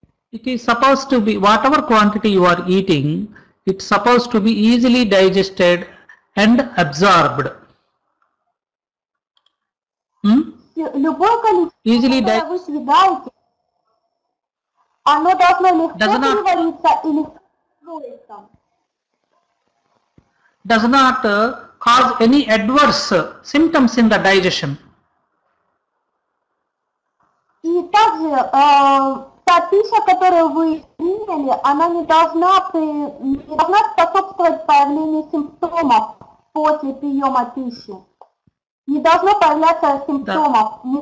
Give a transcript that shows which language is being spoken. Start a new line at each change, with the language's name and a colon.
English: It is supposed to be, whatever quantity you are eating, it's supposed to be easily digested and absorbed.
Russian: Любое количество, которое вы съедаете, оно должно легко перевариться и легко усвоиться.
English: Does not cause any adverse symptoms in the digestion.
Russian: И также та пища, которую вы приняли, она не должна способствовать появлению симптомов после приема пищи. Не должно появляться симптомов.